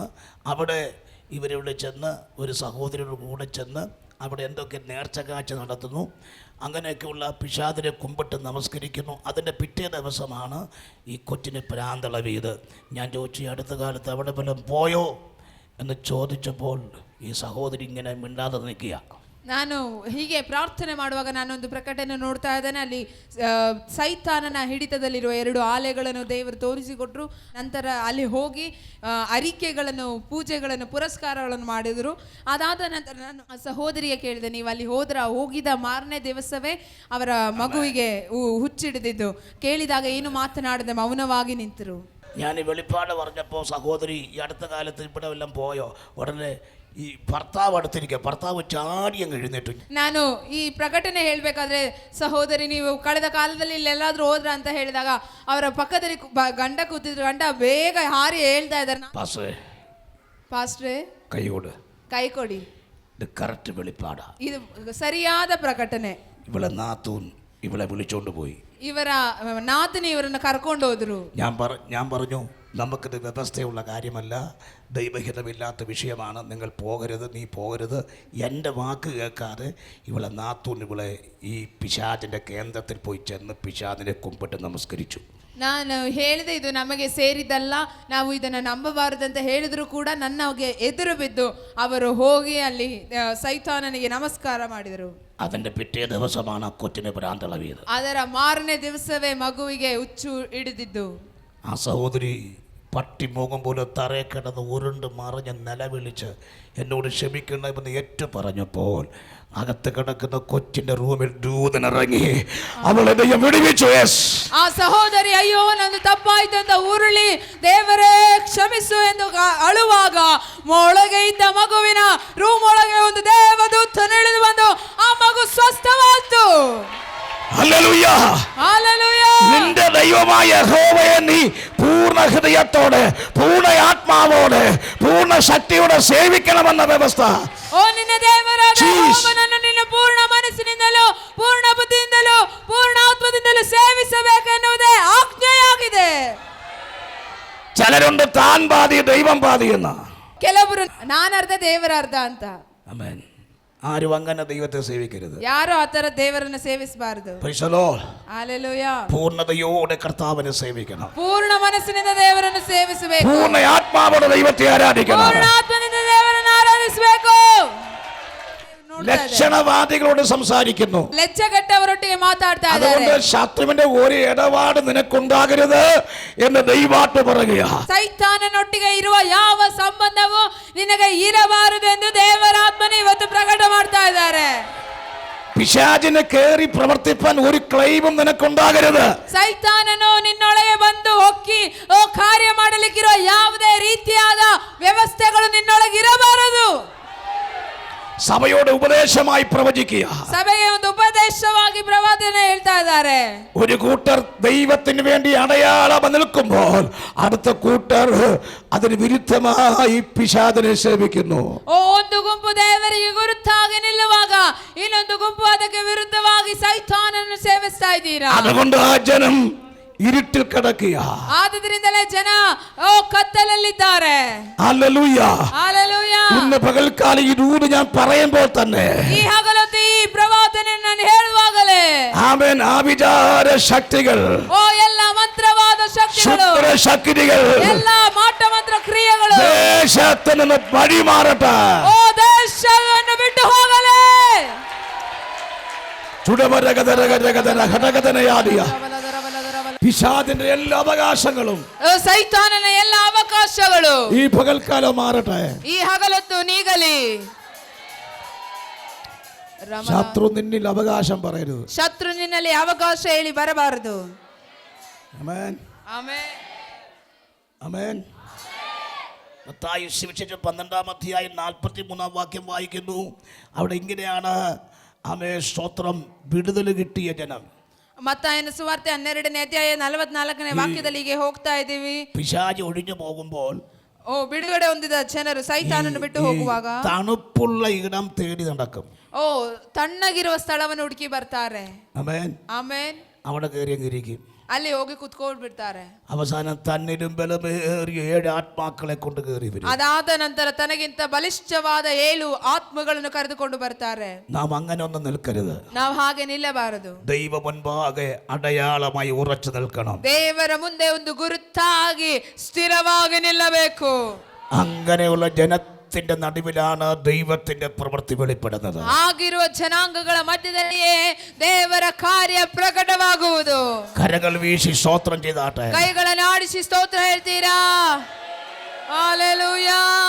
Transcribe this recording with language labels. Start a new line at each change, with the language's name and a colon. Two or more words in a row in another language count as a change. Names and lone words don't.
Malayalam: അവിടെ ഇവരിവിടെ ചെന്ന് ഒരു സഹോദരിയുടെ കൂടെ ചെന്ന് അവിടെ എന്തൊക്കെ നേർച്ച കാഴ്ച നടത്തുന്നു. അങ്ങനെയൊക്കെയുള്ള പിശാചിനെ കുമ്പിട്ട് നമസ്കരിക്കുന്നു. അതിൻ്റെ പിറ്റേ ദിവസമാണ് ഈ കൊച്ചിന് പ്രാന്തളവിയത്. ഞാൻ ചോദിച്ചു, അടുത്ത കാലത്ത് അവിടെ വല്ലതും പോയോ എന്ന് ചോദിച്ചപ്പോൾ ഈ സഹോദരി ഇങ്ങനെ മിണ്ടാതെ നിൽക്കുക.
Kannada: ನಾನು ಹೀಗೆ ಪ್ರಾರ್ಥನೆ ಮಾಡುವಾಗ ನಾನೊಂದು ಪ್ರಕಟಣೆ ನೋಡ್ತಾ ಇದ್ದೇನೆ. ಅಲ್ಲಿ ಸೈತಾನನ ಹಿಡಿತದಲ್ಲಿರುವ 2 ಆಲೆಗಳನ್ನು ದೇವರು ತೋರಿಸಿಕೊಟ್ರು. ನಂತರ ಅಲ್ಲಿ ಹೋಗಿ ಅರಿಕೆಗಳನ್ನು, ಪೂಜೆಗಳನ್ನು, ಪುರಸ್ಕಾರಗಳನ್ನು ಮಾಡಿದರು. ಅದಾದ ನಂತರ ನಾನು ಆ ಸಹೋದರಿಗೆ ಕೇಳಿದೆ, ನೀವು ಅಲ್ಲಿ ಹೋಗಿದ ಮಾರನೇ ದಿವಸವೇ ಅವರ ಮಗುವಿಗೆ ಹುಚ್ಚಿಡಿದಿದ್ದು. ಕೇಳಿದಾಗ ಏನು ಮಾತನಾಡದೆ ಮೌನವಾಗಿ ನಿಂತರು.
Malayalam: ഞാൻ ഈ വെളിപ്പാട് പറഞ്ഞപ്പോൾ സഹോദരി, ഈ അടുത്ത കാലത്ത് ഇവിടെ എല്ലാം പോയോ? ഉടനെ ഈ ഭർത്താവ് അടുത്തിരിക്കുക, ഭർത്താവ് ചാടി അങ്ങ് എഴുന്നേറ്റു.
Kannada: ನಾನು ಈ ಪ್ರಕಟಣೆ ಹೇಳಬೇಕಾದ್ರೆ, ಸಹೋದರಿ ನೀವು ಕಳೆದ ಕಾಲದಲ್ಲಿ ಇಲ್ಲೆಲ್ಲಾದ್ರೂ ಹೋದ್ರ ಅಂತ ಹೇಳಿದಾಗ ಅವರ ಪಕ್ಕದಲ್ಲಿ ಗಂಡ ಕೂತಿದ್ರು. ಗಂಡ ಬೇಗ ಹಾರಿ ಹೇಳ್ತಾ ಇದ್ದಾರೆ, ಪಾಸ್ಟ್ರೇ ಕೈ ಕೊಡಿ.
Malayalam: ഇത് കറക്റ്റ് വെളിപ്പാടാ.
Kannada: ಇದು ಸರಿಯಾದ ಪ್ರಕಟಣೆ.
Malayalam: ഇവളെ നാത്തൂൻ ഇവളെ വിളിച്ചോണ്ട് പോയി.
Kannada: ಇವರ ನಾತನಿ ಇವರನ್ನು ಕರ್ಕೊಂಡು ಹೋದ್ರು.
Malayalam: ഞാൻ പറഞ്ഞു, നമുക്കിത് വ്യവസ്ഥയുള്ള കാര്യമല്ല, ദൈവഹിതമില്ലാത്ത വിഷയമാണ്. നിങ്ങൾ പോകരുത്, നീ പോകരുത്. എൻ്റെ വാക്ക് കേൾക്കാതെ ഇവളെ നാത്തൂൻ ഇവളെ ഈ പിശാചിൻ്റെ കേന്ദ്രത്തിൽ പോയി ചെന്ന് പിശാചിനെ കുമ്പിട്ട് നമസ്കരിച്ചു.
Kannada: ನಾನು ಹೇಳಿದೆ, ಇದು ನಮಗೆ ಸೇರಿದ್ದಲ್ಲ, ನಾವು ಇದನ್ನು ನಂಬಬಾರದಂತ ಹೇಳಿದ್ರು ಕೂಡ ನನಗೆ ಎದುರು ಬಿದ್ದು ಅವರು ಹೋಗಿ ಅಲ್ಲಿ ಸೈತಾನನಿಗೆ ನಮಸ್ಕಾರ ಮಾಡಿದರು.
Malayalam: അതിൻ്റെ പിറ്റേ ദിവസമാണ് ആ കൊച്ചിനെ ഭ്രാന്തളവിയത്.
Kannada: ಅದರ ಮಾರನೇ ದಿವಸವೇ ಮಗುವಿಗೆ ಹುಚ್ಚು ಹಿಡಿದಿದ್ದು.
Malayalam: ആ സഹോദരി പട്ടി മുഖം പോലെ തറയെ കിടന്ന് ഉരുണ്ട് മറിഞ്ഞ് നിലവിളിച്ച് എന്നോട് ക്ഷമിക്കണമെന്ന് ഏറ്റു പറഞ്ഞപ്പോൾ അകത്ത് കിടക്കുന്ന കൊച്ചിന്റെ റൂമിൽ ദൂതനിറങ്ങി അവളെ ദൈവം വിടുവിച്ചു.
Kannada: ಆ ಸಹೋದರಿ ಅಯ್ಯೋ ನಂದು ತಪ್ಪಾಯ್ತು ಅಂತ ಉರುಳಿ ದೇವರೇ ಕ್ಷಮಿಸು ಎಂದು ಅಳುವಾಗ ಒಳಗೆ ಇದ್ದ ಮಗುವಿನ ರೂಮ್ ಒಳಗೆ ಒಂದು ದೇವದೂತನು ಇಳಿದು ಬಂದು ಆ ಮಗು ಸ್ವಸ್ಥವಾಯಿತು.
Malayalam: ഹല്ലേലൂയ. ഹല്ലേലൂയ. നിന്റെ ദൈവമായ യഹോവയെ നീ പൂർണ്ണ ഹൃദയത്തോടെ, പൂർണ്ണ ആത്മാവോടെ, പൂർണ്ണ ശക്തിയോടെ സേവിക്കണമെന്ന വ്യവസ്ഥ.
Kannada: ಓ ನಿನ್ನ ದೇವರಾದ ಯೆಹೋವನನ್ನು ನಿನ್ನ ಪೂರ್ಣ ಮನಸ್ಸಿನಿಂದಲೂ, ಪೂರ್ಣ ಬುದ್ಧಿಯಿಂದಲೂ, ಪೂರ್ಣ ಆತ್ಮದಿಂದಲೂ ಸೇವಿಸಬೇಕೆನ್ನುವುದೇ ಆಜ್ಞೆಯಾಗಿದೆ.
Malayalam: ചിലരുണ്ട് താൻ പാതി ദൈവം പാതി എന്ന.
Kannada: ಕೆಲವರು ನಾನರ್ಧ ದೇವರರ್ಧ ಅಂತ.
Malayalam: ആമേൻ. ആരും അങ്ങനെ ദൈവത്തെ സേവിക്കരുത്.
Kannada: ಯಾರು ಆ ತರ ದೇವರನ್ನು ಸೇವಿಸಬಾರದು.
Malayalam: ഹല്ലേലൂയ. പൂർണ്ണതയോടെ കർത്താവിനെ സേവിക്കണം.
Kannada: ಪೂರ್ಣ ಮನಸ್ಸಿನಿಂದ ದೇವರನ್ನು ಸೇವಿಸಬೇಕು.
Malayalam: പൂർണ്ണ ആത്മാവോടെ ദൈവത്തെ ആരാധിക്കണം.
Kannada: ಪೂರ್ಣ ಆತ್ಮದಿಂದ ದೇವರನ್ನು ಆರಾಧಿಸಬೇಕು.
Malayalam: ലക്ഷണവാദികളോട് സംസാരിക്കുന്നു.
Kannada: ലജ്ജകെട്ടവരൊಟ್ಟಿಗೆ ಮಾತಾಡ್ತಾ ಇದ್ದಾರೆ.
Malayalam: അതുകൊണ്ട് ശത്രുവിന്റെ ഒരു ഇടപാട് നിനക്കുണ്ടാകരുത് എന്ന് ദൈവാത്മ പറയുക.
Kannada: ಸೈತಾನನೊಟ್ಟಿಗೆ ಇರುವ ಯಾವ ಸಂಬಂಧವೂ ನಿನಗೆ ಇರಬಾರದು ಎಂದು ದೇವರಾತ್ಮನೇ ಇವತ್ತು ಪ್ರಕಟ ಮಾಡ್ತಾ ಇದ್ದಾರೆ.
Malayalam: പിശാചിനെ കേറി പ്രവർത്തിപ്പാൻ ഒരു ക്ലൈമും നിനക്കുണ്ടാകരുത്.
Kannada: ಸೈತಾನನು ನಿನ್ನೊಳಗೆ ಬಂದು ಹೊಕ್ಕಿ ಕಾರ್ಯ ಮಾಡಲಿಕ್ಕಿರೋ ಯಾವುದೇ ರೀತಿಯಾದ ವ್ಯವಸ್ಥೆಗಳು ನಿನ್ನೊಳಗೆ ಇರಬಾರದು.
Malayalam: സഭയോട് ഉപദേശമായി പ്രവചിക്കുക.
Kannada: സഭയെ ಒಂದು ಉಪದೇಶವಾಗಿ ಪ್ರವಾದನೆ ಹೇಳ್ತಾ ಇದ್ದಾರೆ.
Malayalam: ഒരു കൂട്ടർ ദൈവത്തിന് വേണ്ടി അടയാളം നിൽക്കുമ്പോൾ അടുത്ത കൂട്ടർ അതിന് വിരുദ്ധമായി പിശാചിനെ സേവിക്കുന്നു.
Kannada: ಒಂದು ಗುಂಪು ದೇವರಿಗೆ ಗುರುತಾಗಿ ನಿಲ್ಲುವಾಗ ಇನ್ನೊಂದು ಗುಂಪು ಅದಕ್ಕೆ ವಿರುದ್ಧವಾಗಿ ಸೈತಾನನನ್ನು ಸೇವಿಸ್ತಾ ಇದ್ದೀರಾ.
Malayalam: അതുകൊണ്ട് ആ ജനം ഇരുട്ടിൽ കിടക്കുക.
Kannada: ಆದ್ದರಿಂದಲೇ ಜನ ಕತ್ತಲಲ್ಲಿದ್ದಾರೆ.
Malayalam: ഹല്ലേലൂയ. ഹല്ലേലൂയ. ഇന്ന് പകൽക്കാലം ഈ ദൂത് ഞാൻ പറയുമ്പോൾ തന്നെ,
Kannada: ಈ ಹಗಲೊತ್ತು ಈ ಪ್ರವಾದನೆ ನಾನು ಹೇಳುವಾಗಲೇ,
Malayalam: ആമേൻ, ആവിചാര ശക്തികൾ,
Kannada: ಓ ಎಲ್ಲ ಮಂತ್ರವಾದ ಶಕ್ತಿಗಳು,
Malayalam: ശുദ്ര ശക്തികൾ,
Kannada: ಎಲ್ಲ ಮಾಟ ಮಂತ್ರ ಕ್ರಿಯೆಗಳು
Malayalam: ദേശത്ത് നിന്ന് വഴിമാറട്ടെ.
Kannada: ಓ ದೇಶ
Malayalam: പിശാചിന്റെ എല്ലാ അവകാശങ്ങളും
Kannada: ಸೈತಾನನ ಎಲ್ಲ ಅವಕಾಶಗಳು
Malayalam: ഈ പകൽക്കാലം മാറട്ടെ.
Kannada: ಈ ಹಗಲೊತ್ತು ನೀಗಲಿ.
Malayalam: ശത്രു നിന്നിൽ അവകാശം പറയരുത്.
Kannada: ಶತ್ರು ನಿನ್ನಲ್ಲಿ ಅವಕಾಶ ಹೇಳಿ ಬರಬಾರದು.
Malayalam: ആമേൻ.
Kannada: ಆಮೆನ್.
Malayalam: ആമേൻ. മത്തായി സുവിശേഷം 12-ാം അധ്യായം 43-ാം വാക്യം വായിക്കുന്നു. അവിടെ ഇങ്ങനെയാണ്, ആമേൻ, സ്തോത്രം, വിടുതൽ കിട്ടിയ ജനം.
Kannada: ಮತ್ತಾಯನ ಸುವಾರ್ತೆ 12ನೇ ಅಧ್ಯಾಯ 44ನೇ ವಾಕ್ಯದಲ್ಲಿ ಹೀಗೆ ಹೋಗ್ತಾ ಇದ್ದೀವಿ.
Malayalam: പിശാച് ഒഴിഞ്ഞു പോകുമ്പോൾ
Kannada: ಬಿಡುಗಡೆ ಹೊಂದಿದ ಜನರು ಸೈತಾನನ್ನು ಬಿಟ್ಟು ಹೋಗುವಾಗ
Malayalam: തണുപ്പുള്ള ഇടം തേടി നടക്കും.
Kannada: ತಣ್ಣಗಿರುವ ಸ್ಥಳವನ್ನು ಹುಡುಕಿ ಬರ್ತಾರೆ.
Malayalam: ആമേൻ.
Kannada: ಆಮೇನ್.
Malayalam: അവിടെ കയറിയിരിക്കും.
Kannada: ಅಲ್ಲಿ ಹೋಗಿ ಕುತ್ಕೊಂಡು ಬಿಡ್ತಾರೆ.
Malayalam: അവസാനം തന്നിലും ബലമേറിയ 7 ആത്മാക്കളെ കൊണ്ട് കയറി വരും.
Kannada: ಅದಾದ ನಂತರ ತನಗಿಂತ ಬಲಿಷ್ಠವಾದ 7 ಆತ್ಮಗಳನ್ನು ಕರೆದುಕೊಂಡು ಬರ್ತಾರೆ.
Malayalam: നാം അങ്ങനെ ഒന്നും നിൽക്കരുത്.
Kannada: ನಾವು ಹಾಗೆ ನಿಲ್ಲಬಾರದು.
Malayalam: ദൈവ മുൻപാകെ അടയാളമായി ഉറച്ചു നിൽക്കണം.
Kannada: ದೇವರ ಮುಂದೆ ಒಂದು ಗುರುತಾಗಿ ಸ್ಥಿರವಾಗಿ ನಿಲ್ಲಬೇಕು.
Malayalam: അങ്ങനെയുള്ള ജനത്തിന്റെ നടുവിലാണ് ദൈവത്തിന്റെ പ്രവൃത്തി വെളിപ്പെടുന്നത്.
Kannada: ಆಗಿರುವ ಜನಾಂಗಗಳ ಮಧ್ಯದಲ್ಲಿಯೇ ದೇವರ ಕಾರ್ಯ ಪ್ರಕಟವಾಗುವುದು.
Malayalam: കരകൾ വീശി സ്തോത്രം ചെയ്താട്ടെ.
Kannada: ಕೈಗಳನ್ನು ಆಡಿಸಿ ಸ್ತೋತ್ರ ಹೇಳ್ತೀರಾ? ಹಲ್ಲೆಲೂಯಾ.